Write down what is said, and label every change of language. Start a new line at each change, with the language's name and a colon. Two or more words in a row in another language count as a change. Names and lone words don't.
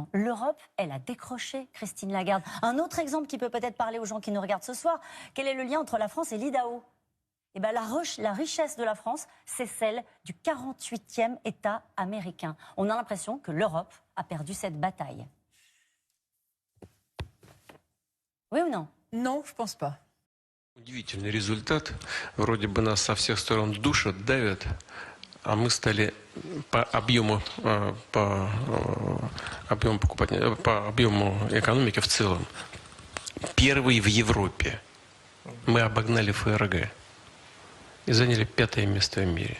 French: L'Europe, elle a décroché, Christine Lagarde. Un autre exemple qui peut peut-être parler aux gens qui nous regardent ce soir, quel est le lien entre la France et l'Idaho ? Eh ben, la richesse de la France, c'est celle du 48e État américain. On a l'impression que l'Europe a perdu cette bataille. Oui ou non? Non, je pense pas.
Russian: Удивительный результат. Вроде бы нас со всех сторон душат, давят, а мы стали по объему экономики в целом первый в Европе. Мы обогнали ФРГ и заняли 5-е место в мире.